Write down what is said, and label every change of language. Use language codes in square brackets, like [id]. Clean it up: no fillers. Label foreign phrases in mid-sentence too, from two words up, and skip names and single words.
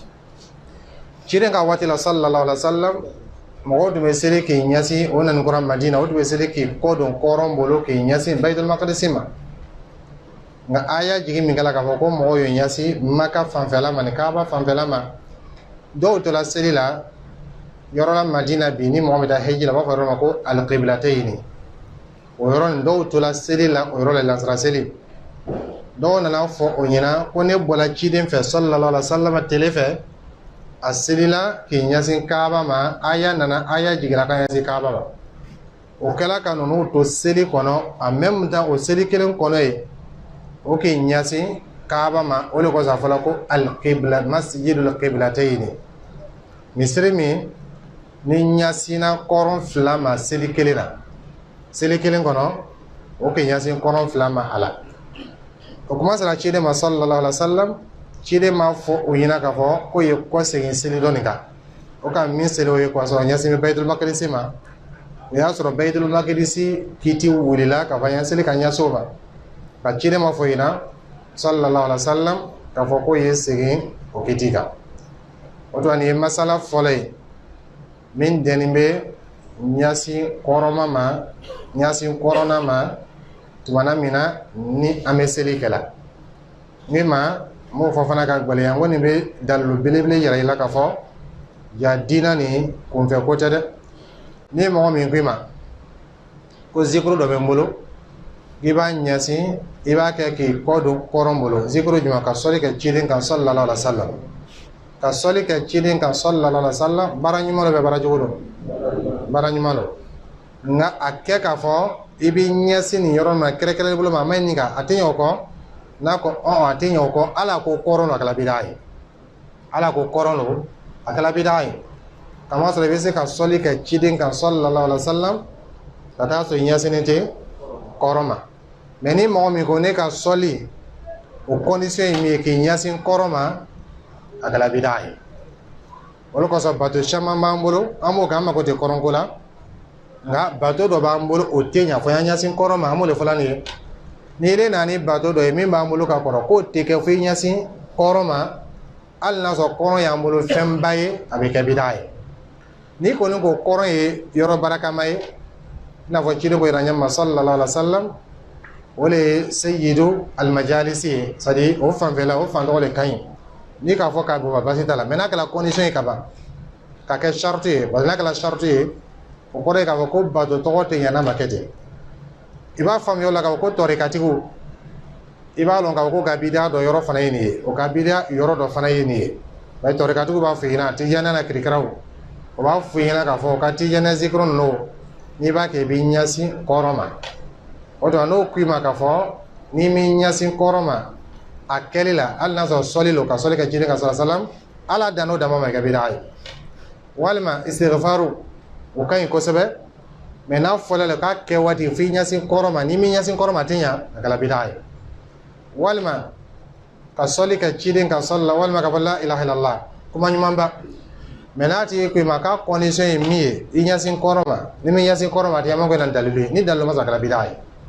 [bm] ciden ka waati la [ar] صلى الله عليه وسلم [bm] mɔgɔw tun bɛ seli k'i ɲɛsin o nanikura Madina o tun bɛ seli k'i kɔ don kɔrɔn bolo k'i ɲɛsin Baitul Maqdis ma nka aya jigin min kɛla k'a fɔ ko mɔgɔw y'u ɲɛsin Maka fanfɛla ma ni Kaaba fanfɛla ma dɔw tola seli la yɔrɔ la Madina bi ni mɔgɔ bɛ taa hiji la u b'a fɔ yɔrɔ ma ko al-qiblatayni o yɔrɔ nin dɔw tola seli la o yɔrɔ la lansara seli dɔw nana fɔ o ɲɛna ko ne bɔla ciden fɛ [ar] صلى الله عليه وسلم [bm] tele fɛ asilila ki ɲasin kaaba ma aya nana aya jigira ka ɲasin kaaba ma o kɛla ka nunu to seli kɔnɔ [fr] en même temps [bm] o seli kelen kɔnɔ ye o ki ɲasin kaaba ma o de kɔsɔn a fɔla ko al-qibla [ar] مسجد القبلتين [bm] misiri min ni ɲasina kɔrɔn fila ma seli kelen na seli kelen kɔnɔ o ki ɲasin kɔrɔn fila ma a la o kuma sera ciden ma [ar] صلى الله عليه وسلم [bm] ciden ma fɔ o ɲɛna k'a fɔ ko ye kɔ segin seli dɔ nin kan o ka min seli o ye kɔsɔn ɲasin bɛ Baitul Maqdisi ma o y'a sɔrɔ Baitul Maqdisi kiti wulila ka fɔ ɲa seli ka ɲaso ma ka ciden ma fɔ ɲɛna [ar] صلى الله عليه وسلم [bm] k'a fɔ ko ye segin o kiti kan o tuma nin ye masala fɔlɔ ye min dɛnnen bɛ ɲasin kɔrɔma ma ɲasin kɔrɔna ma tumana min na ni an bɛ seli kɛla min ma m'o fɔ fana ka gɛlɛya ko nin bɛ dalilu belebele yɛrɛ i la k'a fɔ ja diina nin kunfɛ ko tɛ dɛ ni mɔgɔ min ko i ma ko zikuru dɔ bɛ n bolo i b'a ɲasin i b'a kɛ k'i kɔ don kɔrɔn bolo zikuru jumɛn ka sɔli kɛ ciden kan [ar] صلى الله عليه وسلم [bm] ka sɔli kɛ ciden kan sallallahu [ar] عليه وسلم [bm] baara ɲuman dɔ bɛ baara jugu dɔn baara ɲuman dɔn nka a kɛ k'a fɔ i b'i ɲɛsin nin yɔrɔ ma kɛrɛkɛrɛn bolo ma a ma ɲi nin kan a tɛ ɲɛ o kɔ n'a ko a tɛ ɲɛ o kɔ ala ko kɔrɔn don a kɛla bida ye ala ko kɔrɔn don a kɛla bida ye kamasɔrɔ i bɛ se ka sɔli kɛ ciden kan [ar] صلى الله عليه وسلم [bm] ka taa sɔrɔ i ɲɛsinnen tɛ kɔrɔn ma mɛ ni mɔgɔ min ko ne ka sɔli o condition ye min ye k'i ɲɛsin kɔrɔn ma a kɛla bida ye olu kosɔn bato caman b'an bolo an b'o kɛ an mako tɛ kɔrɔnko la nka bato dɔ b'an bolo o tɛ ɲa fɔ an ɲɛsin kɔrɔn ma an b'o de fɔla nin ye ni yɛrɛ nana ni bato dɔ ye min b'an bolo ka kɔrɔ k'o tɛ kɛ fo i ɲɛsin kɔrɔn ma hali n'a sɔrɔ kɔrɔn y'an bolo fɛnba ye a bɛ kɛ bida ye ni kɔni ko kɔrɔn ye yɔrɔ barakama ye i n'a fɔ ciden ko yira ɲɛ ma [ar] صلى الله عليه وسلم [bm] o de ye [ar] سيد المجالس [bm] ye [fr] c'est à dire [bm] o fanfɛla o fan tɔgɔ de ka ɲi ni k'a fɔ k'a bɔ basi t'a la mɛ n'a kɛra condition ye ka ban ka kɛ charte ye [fr] parce que [bm] n'a kɛra charte ye o kɔrɔ ye k'a fɔ ko bato tɔgɔ tɛ ɲɛ n'a ma kɛ ten i b'a faamuya o la k'a fɔ ko tɔrikatigiw i b'a dɔn k'a fɔ ko ka bidiya dɔ yɔrɔ fana ye nin ye o ka bidiya yɔrɔ dɔ fana ye nin ye mɛ tɔrikatigiw b'a fɔ i ɲɛna tijaniya na kirikiraw o b'a fɔ i ɲɛna k'a fɔ ka tijaniya zikuru ninnu n'i b'a kɛ i b'i ɲɛsin kɔrɔn ma o tuma n'o k'i ma k'a fɔ n'i m'i ɲɛsin kɔrɔn ma a kɛli la hali n'a sɔrɔ sɔli lo ka sɔli kɛ ciden kan [ar] صلى الله عليه وسلم [bm] ala dan n'o dama ma kɛ bida ye walima istighfaru o ka ɲi kosɛbɛ mɛ n'a fɔla la k'a kɛ waati f'i ɲɛsin kɔrɔn ma n'i m'i ɲɛsin kɔrɔn ma a tɛ ɲa a kɛla bida ye walima ka sɔli kɛ ciden kan sallallahu walima ka fɔ [ar] لا إله إلا الله [bm] kuma ɲuman ba mɛ n'a tigi ko i ma k'a condition ye min ye i ɲɛsin kɔrɔn ma ni m'i ɲɛsin kɔrɔn ma a tɛ ɲa ma ko na dalilu ye ni dalilu ma sɔrɔ a kɛla bida ye